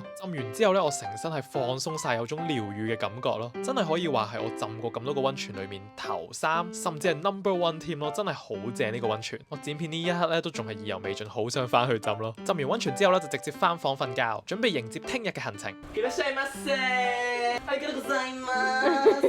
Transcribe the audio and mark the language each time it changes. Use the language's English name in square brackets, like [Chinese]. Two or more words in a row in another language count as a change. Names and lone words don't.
[Cantonese] 浸完之後呢，我成身係放鬆晒，有種療愈嘅感覺咯。真係可以話係我浸過咁多個溫泉裏面頭3，甚至係 number 1添咯。真係好正呢個溫泉。我剪片呢一刻呢，都仲係意猶未盡，好想翻去浸咯。浸完溫泉之後呢，就直接翻房瞓覺，準備迎接聽日嘅行程。 [Japanese] いらっしゃいませ。ありがとうございます。